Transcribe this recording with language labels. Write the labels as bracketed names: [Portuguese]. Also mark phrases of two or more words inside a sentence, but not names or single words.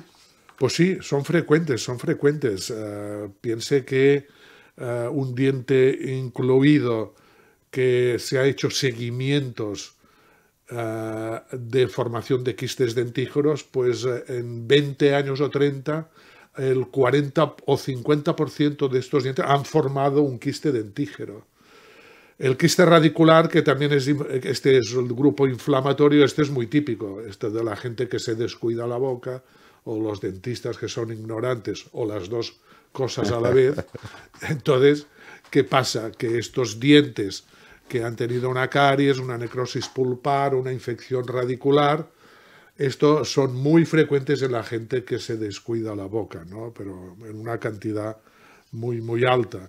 [Spanish] Pues sí, son frecuentes, son frecuentes. Piense que un diente incluido que se ha hecho seguimientos de formación de quistes dentígeros, pues en 20 años o 30, el 40 o 50% de estos dientes han formado un quiste dentígero. El quiste radicular, que también es el grupo inflamatorio, es muy típico, de la gente que se descuida la boca, o los dentistas que son ignorantes, o las dos cosas a la vez. Entonces, ¿qué pasa? Que estos dientes que han tenido una caries, una necrosis pulpar, una infección radicular, estos son muy frecuentes en la gente que se descuida la boca, ¿no?, pero en una cantidad muy, muy alta.